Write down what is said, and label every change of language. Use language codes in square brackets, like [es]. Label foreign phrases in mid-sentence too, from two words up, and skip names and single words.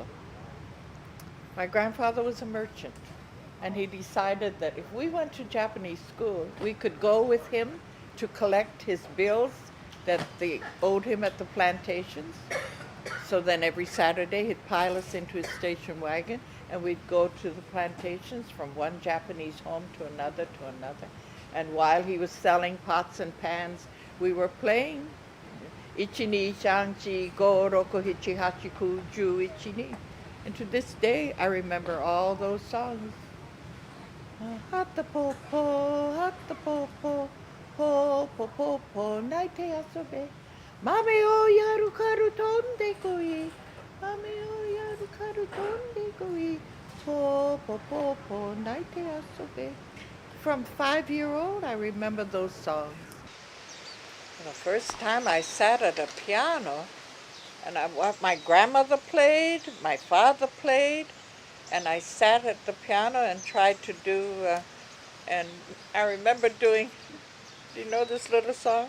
[en] My grandfather was a merchant, and he decided that if we went to Japanese school, we could go with him to collect his bills that they owed him at the plantations. So then every Saturday he'd pile us into his station wagon, and we'd go to the plantations from one Japanese home to another. And while he was selling pots and pans, we were playing [ja] いち、に、さん、し、ご、ろく、しち、はち、く、じゅう、いち、に. [en] And to this day, I remember all those songs. [ja] はとぽっぽ、はとぽっぽ、ぽっぽぽっぽ、鳴いて遊べ. 豆をやるから飛んでこい. 豆をやるから飛んでこい. ぽっぽぽっぽ、鳴いて遊べ. [en] From 5-year-old, I remember those songs. The first time I sat at a piano, and my grandmother played, my father played, and I sat at the piano and tried to do, and I remember doing, do you know this little song?